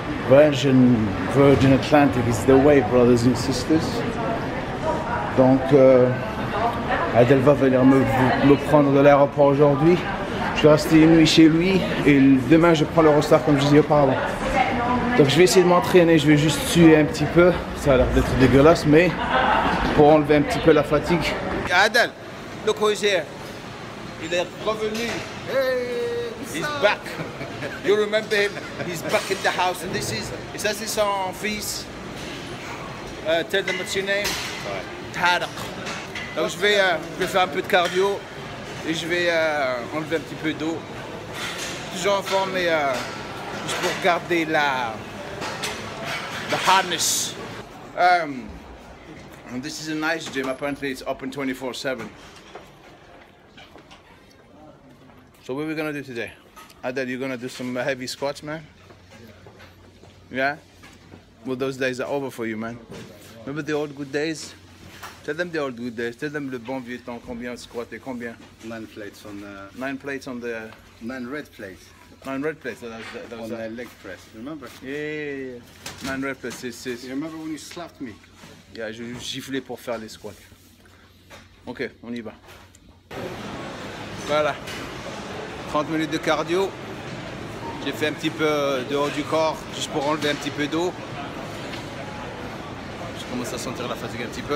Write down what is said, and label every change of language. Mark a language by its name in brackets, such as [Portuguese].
[English] Virgin Atlantic is the way, brothers and sisters. [French] Donc, Adel va venir me prendre de l'aéroport aujourd'hui. Je vais rester une nuit chez lui et demain je prends l'Eurostar comme je disais auparavant. Donc je vais essayer de m'entraîner, je vais juste suer un petit peu. Ça a l'air d'être dégueulasse, mais pour enlever un petit peu la fatigue. [English] Adel, look who's here. [French] Il est revenu. Hey, [English] He's back. You remember him? He's back in the house, and this is. [French] Et ça c'est son fils. [English] Tell them what's your name. Tariq. [French] Donc je vais faire un peu de cardio et je vais enlever un petit peu d'eau. Toujours en forme, mais juste pour garder [English] the hardness. And this is a nice gym. Apparently it's open 24/7. So what are we gonna do today? Adel, you're gonna do some heavy squats, man? Yeah? Well, those days are over for you, man. Remember the old good days? Tell them the old good days. Tell them [French] le bon vieux temps. Combien squat et combien? [English] 9 plates on 9 plates on the... 9 red plates 9 red plates. That on was the leg press. Remember? Yeah. 9 red plates. You remember when you slapped me? [French] Yeah, je giflais pour faire les squats. Ok, on y va. Voilà. 30 minutes de cardio. J'ai fait un petit peu de haut du corps, juste pour enlever un petit peu d'eau. Je commence à sentir la fatigue un petit peu.